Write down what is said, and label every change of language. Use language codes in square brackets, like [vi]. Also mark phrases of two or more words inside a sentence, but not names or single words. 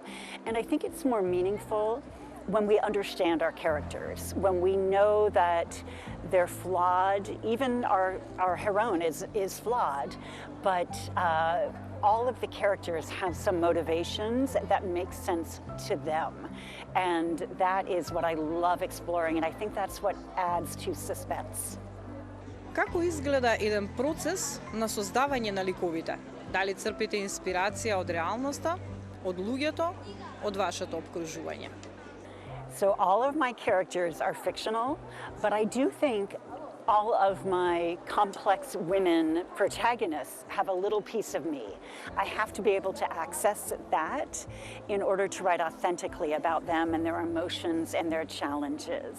[en] And I think it's more meaningful when we understand our characters, when we know that they're flawed. Even our heroine is flawed, but all of the characters have some motivations that make sense to them. And that is what I love exploring, and I think that's what adds to suspense. [mk] Како изгледа еден процес на создавање на ликовите? Дали црпите инспирација од реалноста, од луѓето, од вашето опкружување? [en] So all of my characters are fictional, but I do think all of my complex women protagonists have a little piece of me. I have to be able to access that in order to write authentically about them and their emotions and their challenges.